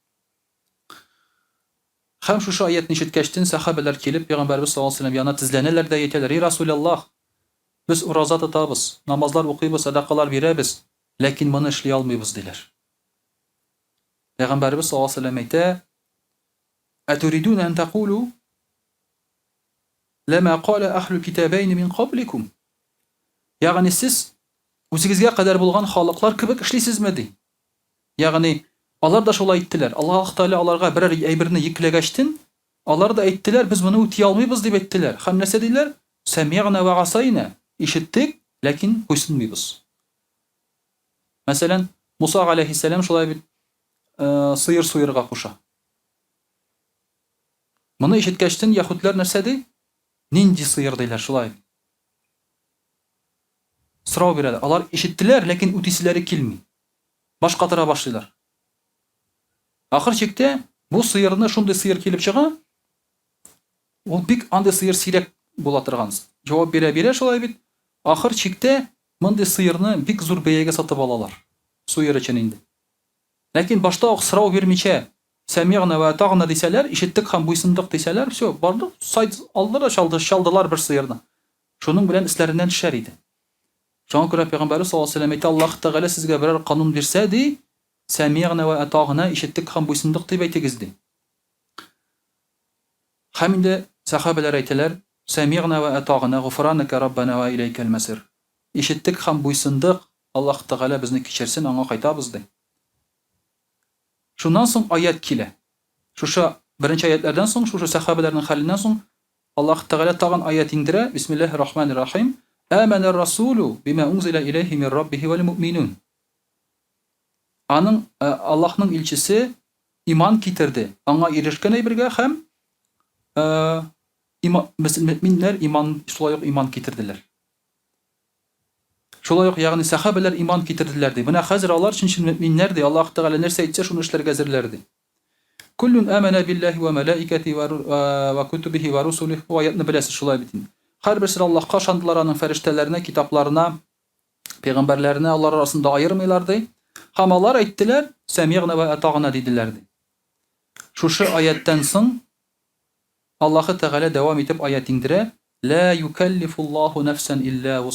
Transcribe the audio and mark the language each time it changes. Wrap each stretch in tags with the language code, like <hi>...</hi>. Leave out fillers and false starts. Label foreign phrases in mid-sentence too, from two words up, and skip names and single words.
<tt>Һәм шушы аятны ишеткәчтен сахабалар килеп Пәйгамбәрбез</tt> <ar>صلى الله عليه وسلم</ar> <tt>янына тезләнәләр дә әйтәләр: "И Расулаллаһ, без ураза тотабыз, намазлар укыйбыз, садакалар бирәбез, ләкин моны эшли алмыйбыз" диләр.</tt> <ar>Пәйгамбәрбез صلى الله عليه وسلم әйтә: "أتريدون أن تقولوا كما قال أهل الكتابين من قبلكم?"</ar> <tt>Ягъни сез үзегезгә кадәр булган халыклар кебек эшлисезме ди. Ягъни алар да шулай әйттеләр. Аллаһ Тәгалә аларга берәр әйберне йөкләгәчтен, алар да әйттеләр: "Без моны үти алмыйбыз" дип әйттеләр. Һәм нәрсә диләр?</tt> <ar>"سمعنا وعصينا",</ar> <tt>ишеттек, ләкин буйсынмыйбыз. Мәсәлән, Муса алейһиссәлам шулай бит сыер суырга куша. Моны ишеткәчтен яһудлар нәрсә ди? Нинди сыер диләр шулай. Сорау бирәләр. Алар ишеттеләр, ләкин үтиселәре килми. Башка тора башлыйлар. Ахыр чиктә бу сыерны шундый сыер килеп чыга. Ул бик андый сыер сирәк була торган. Җавап бирә шулай бит. Ахыр чиктә мондый сыерны бик зур бәягә сатып алалар. Суыр өчен инде. Ләкин башта ук сорау бирмичә,</tt> <ar>"سمعنا وأطعنا"</ar> <tt>дисәләр, ишеттек һәм буйсындык дисәләр, всё, барды, сайт алдылар, чалдылар бер сыерны. Шуның белән исләреннән төшәр иде. Шуңа күрә Пәйгамбәрбез</tt> <ar>صلى الله عليه وسلم</ar> <tt>әйтә: "Аллаһ Тәгалә сезгә берәр канун бирсә ди,</tt> <ar>سمعنا وأطعنا</ar> <tt>ишеттек һәм буйсындык дип әйтегез ди." Һәм инде сахабалар әйтәләр:</tt> <ar>"سمعنا وأطعنا غفرانك ربنا وإليك المصير."</ar> <tt>Ишеттек һәм буйсындык, Аллаһ Тәгалә безне кичерсен, аңа кайтабыз ди. Шуннан соң аят килә. Шушы беренче аятлардан соң, шушы сахабаларның хәленнән соң Аллаһ Тәгалә тагын аят индерә.</tt> <ar>بسم الله الرحمن الرحيم. آمن الرسول بما أنزل إليه من ربه والمؤمنون.</ar> <tt>Аның Аллаһның илчесе иман китерде. Аңа ирешкән әйбергә һәм мөэминнәр иман, шулай ук иман китерделәр. Шулай ук ягъни сахабалар иман китерделәр ди. Менә хәзер алар өчен мөэминнәр ди. Аллаһ Тәгалә нәрсә әйтсә, шуны эшләргә әзерләр ди.</tt> <ar>كل آمن بالله وملائكته وكتبه ورسله ва</ar> <tt>аятны беләсез шулай бит. Һәрберсе Аллаһка ышандылар, аның фәрештәләренә, китапларына, пәйгамбәрләренә, алар арасында аермыйлар ди. Һәм алар әйттеләр:</tt> <ar>"سمعنا وأطعنا"</ar> <tt>диделәр ди. Шушы аяттан соң Аллаһ Тәгалә дәвам итеп аят индерә:</tt> <ar>"لا يكلف الله نفسا إلا</ar>